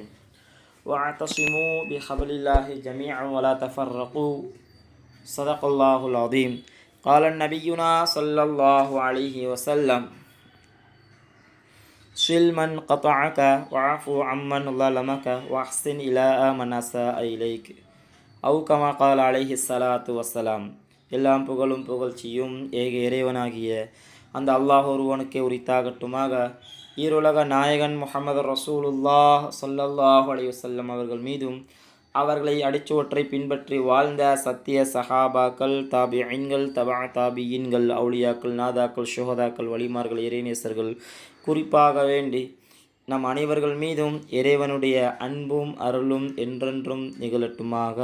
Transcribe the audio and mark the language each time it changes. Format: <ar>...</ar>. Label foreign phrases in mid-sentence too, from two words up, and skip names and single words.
<ar>واعتصموا بحبل الله جميعا ولا تفرقوا صدق الله العظيم. قال نبينا صلى الله عليه وسلم صل من قطعك وعفو عمن ظلمك واحسن إلى من أساء إليك أو كما قال عليه الصلاة والسلام.</ar> <ta>எல்லாம் புகழும் புகழ்ச்சியும் ஏக இறைவனாகிய அந்த அல்லாஹ் ஒருவனுக்கே உரித்தாகட்டுமாக. ஈருலக நாயகன் முஹம்மது</ta> <ar>رسول الله صلى الله عليه وسلم</ar> <ta>அவர்கள் மீதும் அவர்களை அடிச்சுவற்றை பின்பற்றி வாழ்ந்த சத்திய சஹாபாக்கள், தாபிஈன்கள், தபா தாபியீன்கள், அவுலியாக்கள், நாதாக்கள், ஷுஹதாக்கள், வலிமார்கள், இறைநேசர்கள் குறிப்பாக வேண்டி நம் அனைவர்கள் மீதும் இறைவனுடைய அன்பும் அருளும் என்றென்றும் நிகழட்டுமாக.</ta>